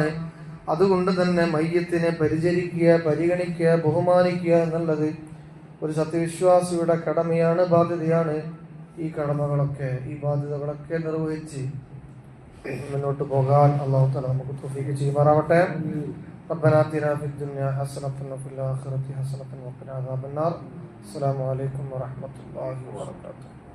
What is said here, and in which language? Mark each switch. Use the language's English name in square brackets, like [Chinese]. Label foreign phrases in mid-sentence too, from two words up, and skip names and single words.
[Malayalam] അതുകൊണ്ട് തന്നെ മയ്യത്തിനെ പരിചരിക്കുക, പരിഗണിക്കുക, ബഹുമാനിക്കുക എന്നുള്ളത് ഒരു സത്യവിശ്വാസിയുടെ കടമയാണ്, ബാധ്യതയാണ്. ഈ കടമകളൊക്കെ, ഈ ബാധ്യതകളൊക്കെ നിർവഹിച്ച് മുന്നോട്ട് പോകാൻ [Arabic] الله تعالى [Malayalam] നമുക്ക് തൗഫീഖ് ചെയ്യുമാറാവട്ടെ. [Arabic] ربنا آتنا في الدنيا حسنة وفي الآخرة حسنة وقنا عذاب النار. السلام عليكم ورحمة الله وبركاته.